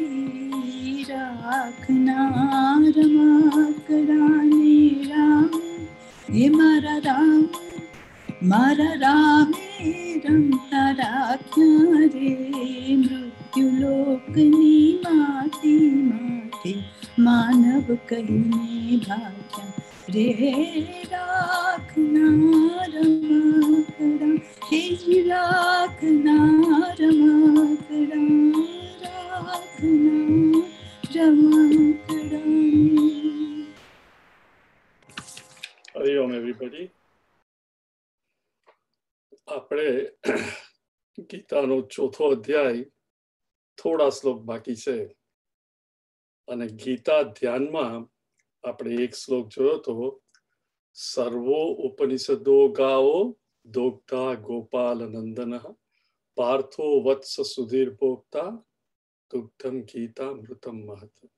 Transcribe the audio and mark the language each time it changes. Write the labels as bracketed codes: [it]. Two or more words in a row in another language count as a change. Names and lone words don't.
[gu] રાખના રમકડાને રામ, હે મારા રામ મારા રામે રમતા રાખ્યા રે। મૃત્યુ લોકની માટી માટી માનવ કહીને ભાખ્યા રે। રાખના રમકડા, હે જી રાખના રમકડા, રાખના રમકડાને। [en] Hari Om, everybody. [gu] આપણે ગીતાનો ચોથો અધ્યાય થોડા શ્લોક બાકી છે અને ગીતા ધ્યાનમાં આપણે એક શ્લોક જોયો તો [sa] સર્વો ઉપનિષદો ગાઓ દોગ્ધા ગોપાલ નંદન પાર્થો વત્સ સુધીર ભોક્તા દુગ્ધમ ગીતા મૃતમ મહત.